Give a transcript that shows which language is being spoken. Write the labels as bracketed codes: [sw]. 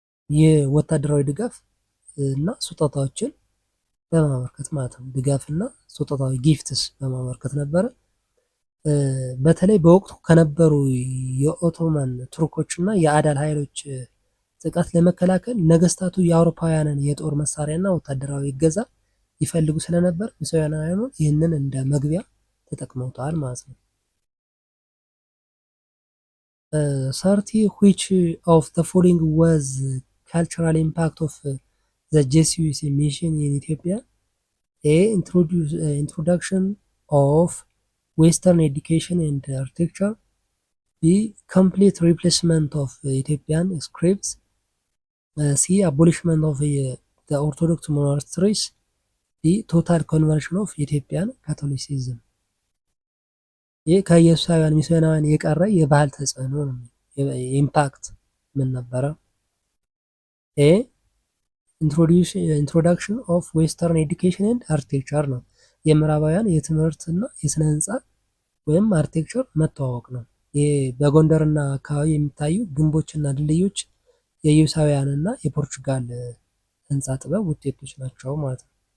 [am] የወታደራዊ ድጋፍ እና ስጦታዎችን በማበርከት ማለት ነው። ድጋፍና ስጦታዊ ጊፍትስ በማበርከት ነበረ። በተለይ በወቅቱ ከነበሩ የኦቶማን ቱርኮችና የአዳል ኃይሎች ጥቃት ለመከላከል ነገስታቱ የአውሮፓውያንን የጦር መሳሪያና ወታደራዊ እገዛ ይፈልጉ ስለነበር ሚስዮናውያኑ ይህንን እንደ መግቢያ ተጠቅመውታል ማለት ነው። [en] 30 which of the following was cultural impact of the Jesuit mission in Ethiopia? A introduction of Western education and architecture፣ B complete replacement of Ethiopian scripts፣ C abolishment of the Orthodox monasteries፣ D total conversion of Ethiopian Catholicism። [am] ይህ ከኢየሱሳውያን ሚስዮናውያን የቀረ የባህል ተጽዕኖ ነው። ኢምፓክት ምን ነበረ? [en] ኤ ኢንትሮዳክሽን ኦፍ ዌስተርን ኤዱኬሽን ኤንድ አርኪቴክቸር [am] ነው። የምዕራባውያን የትምህርትና የስነ ህንፃ ወይም አርኪቴክቸር መተዋወቅ ነው። ይህ በጎንደርና አካባቢ የሚታዩ ግንቦችና ድልድዮች የኢዩሳውያንና የፖርቹጋል ህንፃ ጥበብ ውጤቶች ናቸው ማለት ነው።